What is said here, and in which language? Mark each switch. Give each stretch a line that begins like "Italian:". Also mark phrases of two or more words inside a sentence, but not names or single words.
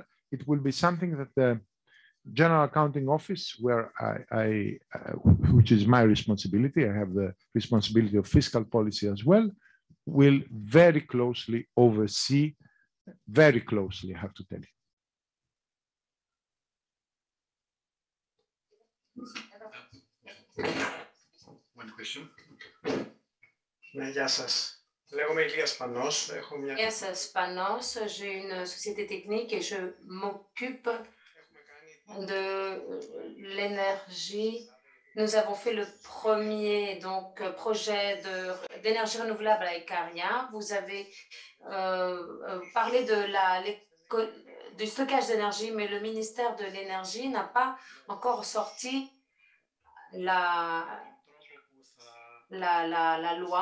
English: It will be something that the General Accounting Office, where which is my responsibility, I have the responsibility of fiscal policy as well, will very closely oversee, very closely, I have to tell you. One question.
Greek: Γεια σας. Λέγομαι Ηλίας Πανός. Έχω μια...
French: Yes, Spanos, j'ai une société technique et je m'occupe de l'énergie. Nous avons fait le premier projet d'énergie renouvelable à Ikaria. Vous avez parlé du stockage d'énergie, mais le ministère de l'énergie n'a pas encore sorti la loi.